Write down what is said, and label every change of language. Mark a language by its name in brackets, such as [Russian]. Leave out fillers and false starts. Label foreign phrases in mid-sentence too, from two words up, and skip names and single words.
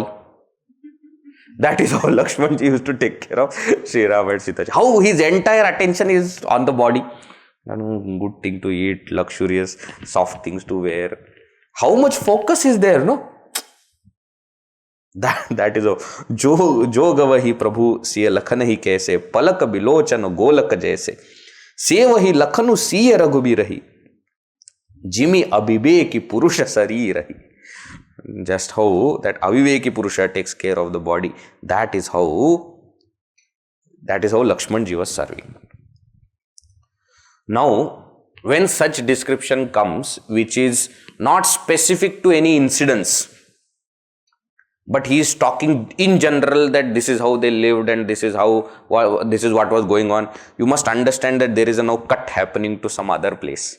[English] That is how Lakshmanji used to take care of Sri Rama and Sita Ji. How his entire attention is on the body. Good thing to eat, luxurious, soft things to wear. How much focus is there, no? That is how. [Awadhi] जो गोवहिं प्रभु सिय लखन हि कैसें, पलक बिलोचन गोलक जैसें, सेवहिं लखनु सिय रघुबीरहि, जिमि अबिबेकी पुरुष सरीरहि. [English] Just how that [Awadhi] अबिबेकी पुरुष [English] takes care of the body. That is how Lakshmanji was serving. Now, when such description comes, which is not specific to any incidents, but he is talking in general that this is how they lived and this is what was going on, you must understand that there is a now cut happening to some other place.